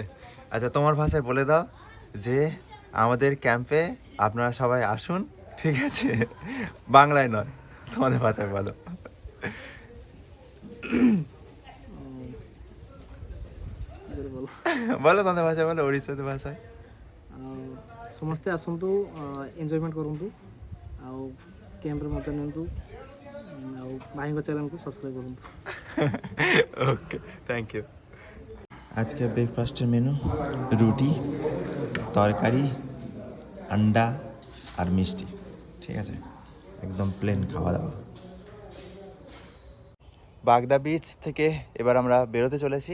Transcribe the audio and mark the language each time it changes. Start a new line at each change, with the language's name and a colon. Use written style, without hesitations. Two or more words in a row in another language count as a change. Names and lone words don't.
Bangla: আচ্ছা তোমার ভাষায় বলে দাও যে আমাদের ক্যাম্পে আপনারা সবাই আসুন, ঠিক আছে? বাংলায় নয়, তোমাদের ভাষায় বলো। বলো তোমাদের ଭାଷାରେ বলো,
Odia: ଓଡ଼ିଶାର ଭାଷାରେ। ସମସ୍ତେ ଆସନ୍ତୁ, ଏନ୍ଜୟମେଣ୍ଟ କରନ୍ତୁ, ଆଉ କ୍ୟାମ୍ପରେ ମଜା ନିଅନ୍ତୁ, ଆଉ ଭାଇଙ୍କ ଚ୍ୟାନେଲକୁ ସବସ୍କ୍ରାଇବ୍ କରନ୍ତୁ।
English: okay thank you.
Bangla: আজকে ব্রেকফাস্টের মেনু রুটি, তরকারি, আন্ডা আর মিষ্টি, ঠিক আছে? একদম প্লেন খাওয়া দাওয়া। বাগদা বিচ থেকে এবার আমরা বেরোতে চলেছি।